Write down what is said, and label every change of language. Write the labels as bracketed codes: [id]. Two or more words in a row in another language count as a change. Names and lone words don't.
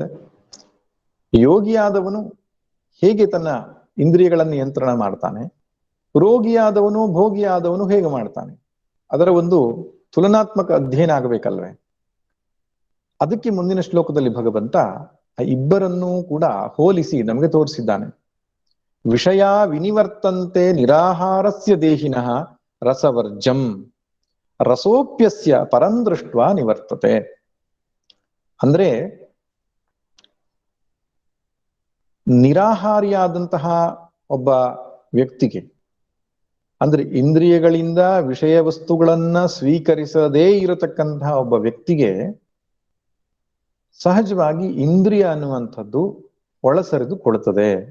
[kn] ಯೋಗಿಯಾದವನು ಹೇಗೆ ತನ್ನ ಇಂದ್ರಿಯಗಳನ್ನು ನಿಯಂತ್ರಣ ಮಾಡ್ತಾನೆ, ರೋಗಿಯಾದವನು ಭೋಗಿಯಾದವನು ಹೇಗೆ ಮಾಡ್ತಾನೆ, ಅದರ ಒಂದು ತುಲನಾತ್ಮಕ ಅಧ್ಯಯನ ಆಗಬೇಕಲ್ವೇ? ಅದಕ್ಕೆ ಮುಂದಿನ ಶ್ಲೋಕದಲ್ಲಿ ಭಗವಂತ ಆ ಇಬ್ಬರನ್ನೂ ಕೂಡ ಹೋಲಿಸಿ ನಮಗೆ ತೋರಿಸಿದ್ದಾನೆ. [sa] ವಿಷಯ ವಿನಿವರ್ತಂತೆ ನಿರಾಹಾರಸ್ಯ ದೇಹಿನಃ ರಸವರ್ಜಂ ರಸೋಪ್ಯಸ್ಯ ಪರಂ ದೃಷ್ಟ್ವಾ ನಿವರ್ತತೆ. [kn] ಅಂದ್ರೆ ನಿರಾಹಾರಿಯಾದಂತಹ ಒಬ್ಬ ವ್ಯಕ್ತಿಗೆ, ಅಂದ್ರೆ ಇಂದ್ರಿಯಗಳಿಂದ ವಿಷಯ ವಸ್ತುಗಳನ್ನ ಸ್ವೀಕರಿಸದೇ ಇರತಕ್ಕಂತಹ ಒಬ್ಬ ವ್ಯಕ್ತಿಗೆ ಸಹಜವಾಗಿ ಇಂದ್ರಿಯ ಅನ್ನುವಂಥದ್ದು ಒಳಸರಿದು ಕೊಡುತ್ತದೆ.